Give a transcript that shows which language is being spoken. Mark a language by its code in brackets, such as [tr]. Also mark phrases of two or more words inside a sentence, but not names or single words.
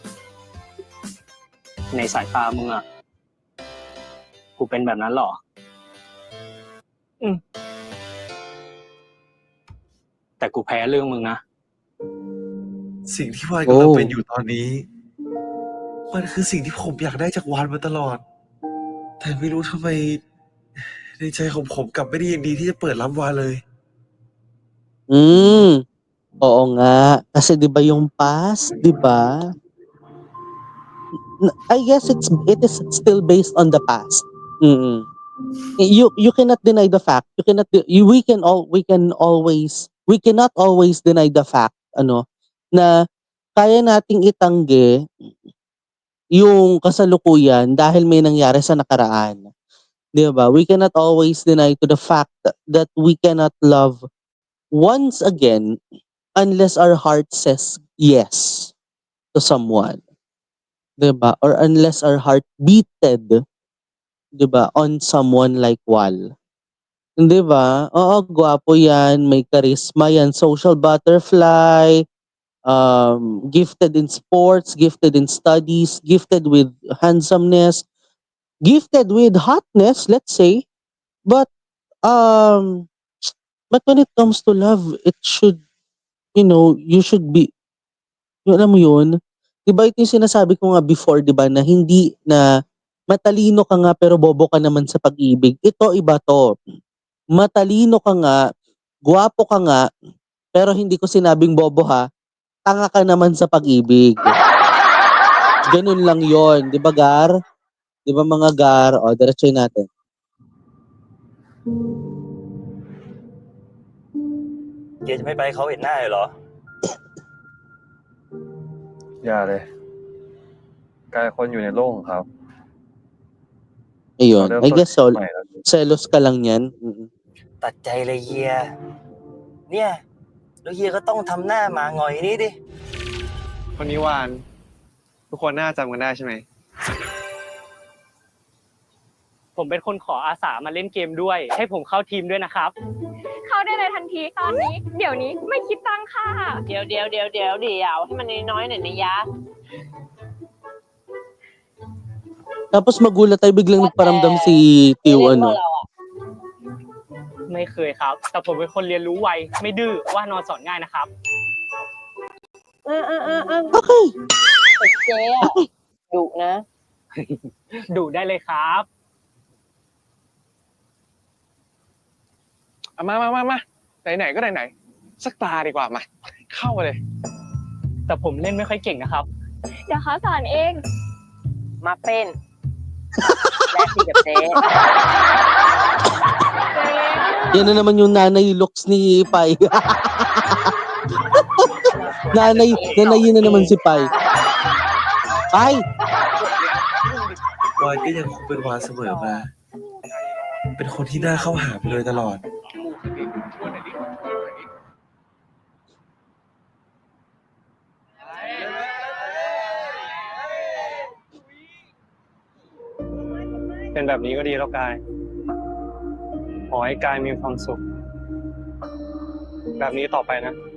[th] ในสายตามึงอ่ะ กูเป็นแบบนั้นเหรอ แต่กูแพ้เรื่องมึงนะ สิ่งที่วานกำลังเป็นอยู่ตอนนี้ มันคือสิ่งที่ผมอยากได้จากวานมาตลอด แต่ไม่รู้ทำไมในใจของผมกลับไม่ได้ยินดีที่จะเปิดรับวานเลย [tl] Oo nga. Kasi 'di ba yung past, 'di ba? [en] I guess it is still based on the past. You cannot deny the fact. We cannot always deny the fact [tl] na kaya nating itanggi yung kasalukuyan dahil may nangyari sa nakaraan. 'Di ba? [en] We cannot always deny to the fact that we cannot love once again unless our heart says yes to someone. [tl] 'Di ba? [en] Or unless our heart beated, [tl] 'di ba, [en] on someone like Wal. [tl] 'Di ba? Oo, gwapo 'yan, may charisma 'yan, [en] social butterfly, gifted in sports, gifted in studies, gifted with handsomeness, gifted with hotness, let's say. But when it comes to love, it should, you should be, [tl] alam mo yun? 'Di ba ito yung sinasabi ko nga before, 'di ba, na hindi na matalino ka nga pero bobo ka naman sa pag-ibig. Ito iba 'to. Matalino ka nga, gwapo ka nga, pero hindi ko sinabing bobo ha. Tanga ka naman sa pag-ibig. Ganun lang 'yon, 'di ba, Gar? 'Di ba mga Gar? O, diretsoy natin. [th] เกียร์จะไม่ไปเขาเห็นหน้าเลยเหรอ อย่าเลยกลายคนอยู่ในโลกของเขา [tl] Ayun. [th] เริ่ม [en] I [th] ต้น [en] guess [th] ชีวิตใหม่แล้ว [tl] selos ka lang yan. [th] ตัดใจเลยเฮีย เนี่ยแล้วเฮียก็ต้องทำหน้าหมาหงอยนี้ดิ คนนี้วาน ทุกคนน่าจำกันได้ใช่ไหม ผมเป็นคนขออาสามาเล่นเกมด้วย ให้ผมเข้าทีมด้วยนะครับ เข้าได้เลยทันทีตอนนี้ เดี๋ยวนี้ไม่คิดตังค่ะ เดี๋ยวให้มันน้อยๆหน่อยนะยะ [tl] Tapos magulat tayo biglang nagparamdam si Tio, [th] เล่น [tl] ano. [th] พวกเราอ่ะ ไม่เคยครับ แต่ผมเป็นคนเรียนรู้ไว ไม่ดื้อว่านอนสอนง่ายนะครับ [en] Okay. [th] แต่เจ๊อ่ะดุนะ ดูได้เลยครับ มาไหนๆก็ไหนๆสักตาดีกว่ามา เข้ามาเลย แต่ผมเล่นไม่ค่อยเก่งนะครับ เดี๋ยวเขาสอนเอง มาเป็นแลกที่กับเจ๊ [tl] Yan na naman yung nanay looks ni Pai. nanayin na naman si Pai. Pai! [th] วานก็ยังคงเป็นวานเสมอมา เป็นคนที่น่าเข้าหาไปโดยตลอด เป็นแบบนี้ก็ดีแล้วกาย ขอให้กายมีความสุข แบบนี้ต่อไปนะ